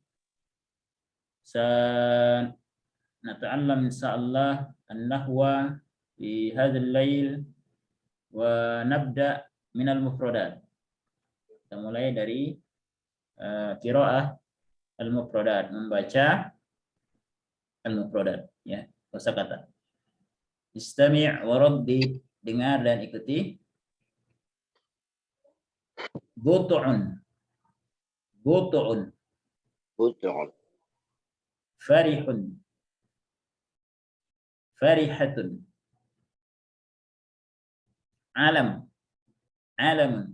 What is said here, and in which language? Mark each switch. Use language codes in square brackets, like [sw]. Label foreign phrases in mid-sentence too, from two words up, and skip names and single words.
[ar] نتعلم إن شاء الله النحو في هذا الليل ونبدأ من المفردات. [id] Kita mulai dari [ar] قراءة المفردات, [id] membaca al-mufradat ya, kosakata. [ar] استمع وردد, [id] dengar dan ikuti. [ar] Butu'un. Butu'un. Butu'un. فرح فرحة. ألم ألم.